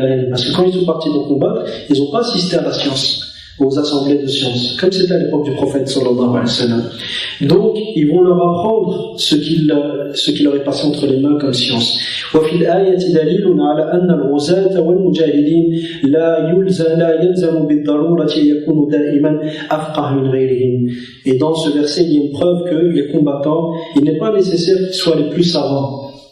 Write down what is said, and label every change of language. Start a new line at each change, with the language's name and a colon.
French: Parce que quand ils sont partis pour combattre, ils n'ont pas assisté à la science, aux assemblées de sciences, comme c'était à l'époque du prophète sallallahu alayhi wa sallam. Donc, ils vont leur apprendre ce qui leur est passé entre les mains comme science.
Arabic: وفي الآية دليل على أن الغزاة والمجاهدين لا يلزم بالضرورة يكون دائما أفقه من غيرهم.
French: Et dans ce verset, il y a une preuve que les combattants, il n'est pas nécessaire qu'ils soient les plus savants.